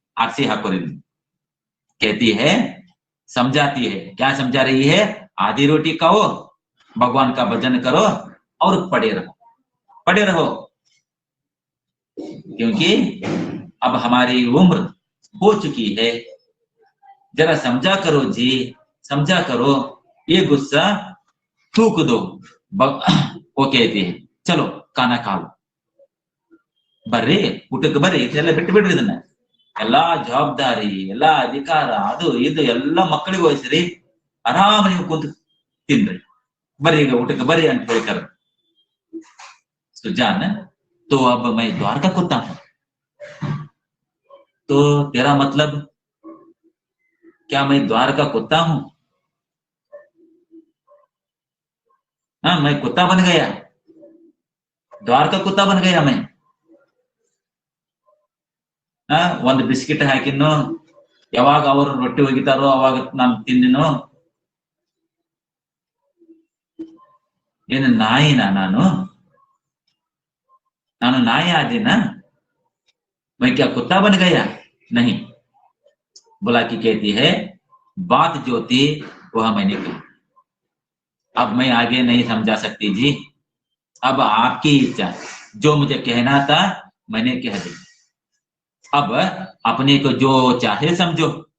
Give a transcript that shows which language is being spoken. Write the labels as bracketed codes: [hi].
[hi] RC हाकुरिन कहती है, समझाती है, क्या समझा रही है, आधी रोटी खाओ, भगवान का भजन करो और पड़े रहो, क्योंकि अब हमारी उम्र हो चुकी है, जरा समझा करो जी, समझा करो, ये गुस्सा थूक दो। वो कहती है चलो खाना खा लो, [kn] ಬರ್ರಿ ಊಟಕ್ಕೆ ಬರ್ರಿ ಇದೆಲ್ಲ ಬಿಟ್ಟು ಬಿಡ್ರಿ, ಇದನ್ನ ಎಲ್ಲಾ ಜವಾಬ್ದಾರಿ ಎಲ್ಲಾ ಅಧಿಕಾರ ಅದು ಇದು ಎಲ್ಲ ಮಕ್ಕಳಿಗೆ ವಹಿಸ್ರಿ, ಆರಾಮ ನೀವು ಕೂತು ತಿನ್ರಿ, ಬರ್ರಿ ಈಗ ಊಟಕ್ಕೆ ಬರ್ರಿ ಅಂತ ಹೇಳ್ತಾರೆ. [hi] सुजान, तो अब मैं द्वार का कुत्ता हूं, तो तेरा मतलब क्या मैं द्वार का कुत्ता हूं? हाँ, मैं कुत्ता बन गया, द्वार का कुत्ता बन गया मैं. [kn] ಒಂದು ಬಿಸ್ಕಿಟ್ ಹಾಕಿನೋ, ಯಾವಾಗ ಅವರು ರೊಟ್ಟಿ ಒಗಿತಾರೋ ಅವಾಗ ನಾನು ತಿನ್ನಿನೋ, ಏನು ನಾಯಿನ ನಾನು ನಾಯಿ आदीना? [hi] मैं क्या कुत्ता बन गया? नहीं. बुलाकी कहती है बात जो थी वह मैंने कही, अब मैं आगे नहीं समझा सकती जी, अब आपकी इच्छा, जो मुझे कहना था मैंने कह दिया, अब अपने को जो चाहे समझो.